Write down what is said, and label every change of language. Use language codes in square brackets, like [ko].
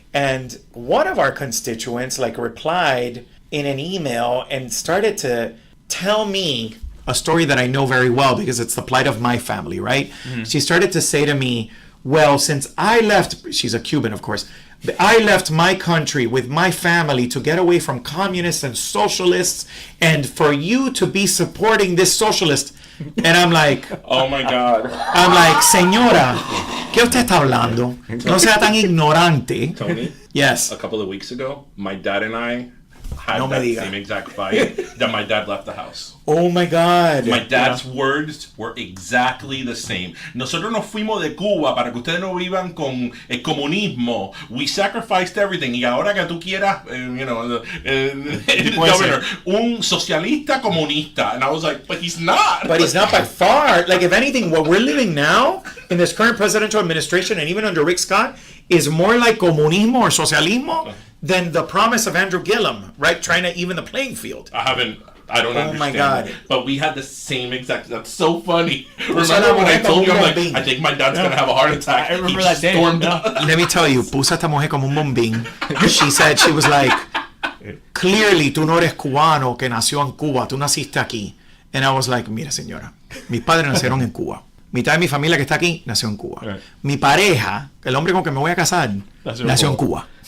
[en] And one of our constituents replied in an email and started to tell me a story that I know very well because it's the plight of my family, right? Mm-hmm. She started to say to me, well, since I left, she's a Cuban, of course, I left my country with my family to get away from communists and socialists, and for you to be supporting this socialist. And I'm like, oh my God. [es] I'm like, señora, ¿qué usted está hablando? No sea tan ignorante. [en] Tony? Yes. A couple of weeks ago, my dad and I had that same exact fight that my dad left the house. Oh my God. My dad's words were exactly the same. [es] Nosotros nos fuimos de Cuba para que ustedes no vivan con el comunismo. We sacrificed everything. Y ahora que tú quieras, governor, un socialista comunista. [en] And I was like, but he's not. But he's not by far. If anything, what we're living now in this current presidential administration and even under Rick Scott is more like comunismo or socialismo than the promise of Andrew Gillum, right? Trying to even the playing field. I don't understand. Oh my God. But we had the same exact. That's so funny. Remember when I told you, I'm like, I think my dad's going to have a heart attack. I remember that day. [es] Let me tell you, puso esta mujer como un bombín. She said, she was like, clearly tú no eres cubano que nació en Cuba, tú naciste aquí. And I was like, mira señora, mis padres nacieron en Cuba. Mitad de mi familia que está aquí nació en Cuba. Right. Mi pareja, el hombre con que me voy a casar, nació en Cuba.